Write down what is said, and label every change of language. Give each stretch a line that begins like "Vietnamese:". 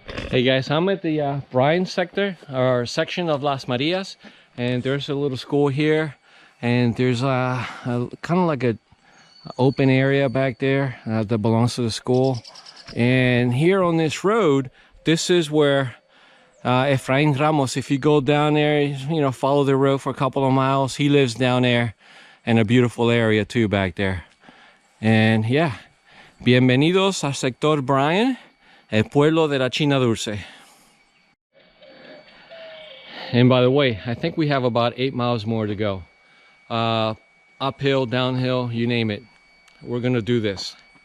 English: Hey guys, I'm at the Bryan sector or section of Las Marias, and there's a little school here, and there's a kind of like a open area back there that belongs to the school. And here on this road, this is where Efrain Ramos, if you go down there, you know, follow the road for a couple of miles, he lives down there in a beautiful area too back there. And yeah,
Spanish: bienvenidos al sector Bryan, el pueblo de la China Dulce.
English: And by the way, I think we have about 8 miles more to go. Uphill, downhill, you name it. We're gonna do this.